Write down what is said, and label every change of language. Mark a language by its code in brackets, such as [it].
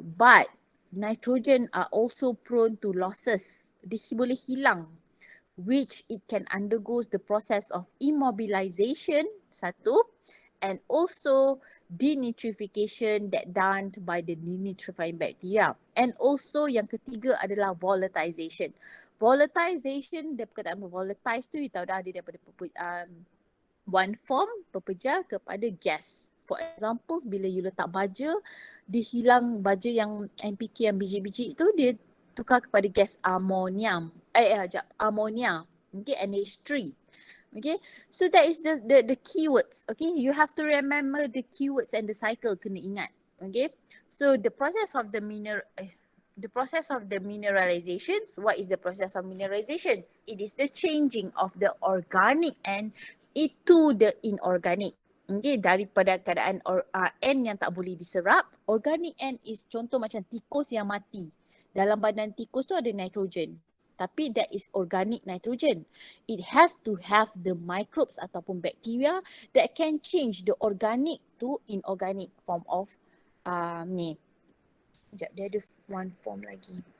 [en] But nitrogen are also prone to losses. [ms] Dia boleh hilang, [en] which it can undergoes the process of immobilization, [ms] satu, [en] and also denitrification that done by the denitrifying bacteria. And also [ms] yang ketiga adalah volatilization. Volatilization, dia perkataan volatilize tu, you tahu dah, dia daripada [en] one form [ms] berpecah kepada gas. [en] For example, [ms] bila you letak baja, dia hilang baja yang NPK yang biji-biji tu, dia tukar kepada gas amonium. Ammonia. Okay, NH3. [en] Okay, so that is the keywords. Okay, you have to remember the keywords and the cycle, [ms] kena ingat. [en] Okay, so the process of the mineralizations. What is the process of mineralizations? It is the changing of the organic N into the inorganic. [ms] Okay, daripada keadaan N yang tak boleh diserap, [en] organic N is [ms] contoh macam tikus yang mati. Dalam badan tikus tu ada nitrogen. Tapi [en] that is organic nitrogen. It has to have the microbes [ms] ataupun [en] bacteria that can change the organic to inorganic form of [ms] ni. Sekejap, dia ada [en] one form [ms] lagi.